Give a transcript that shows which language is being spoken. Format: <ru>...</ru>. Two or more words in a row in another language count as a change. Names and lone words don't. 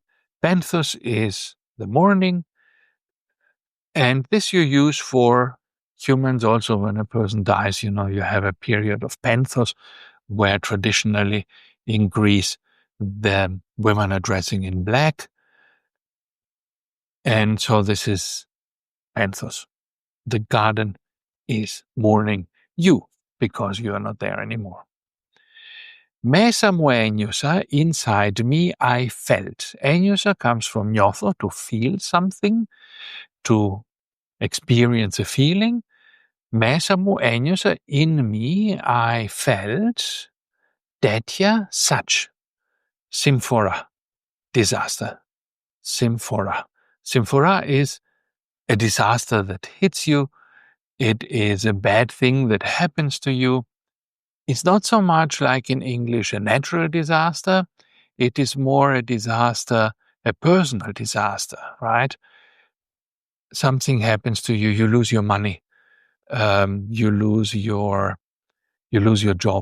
<en>Penthus is the mourning, and this you use for humans also. When a person dies, you have a period of penthus, where traditionally in Greece the women are dressing in black, and so this is penthus. The garden is mourning you because you are not there anymore.</en> <el>Μέσα μου ένιωσα,</el> <en>inside me I felt. Ένιωσα comes from νιώθω, to feel something, to experience a feeling.</en> <el>Μέσα μου ένιωσα,</el> <en>in me I felt,</en> <el>τέτοια, such, συμφορά, disaster, συμφορά.</el> <en>Συμφορά is a disaster that hits you. It is a bad thing that happens to you. It's not so much like in English a natural disaster. It is more a disaster, a personal disaster, right? Something happens to you, you lose your money, you lose your job.</en>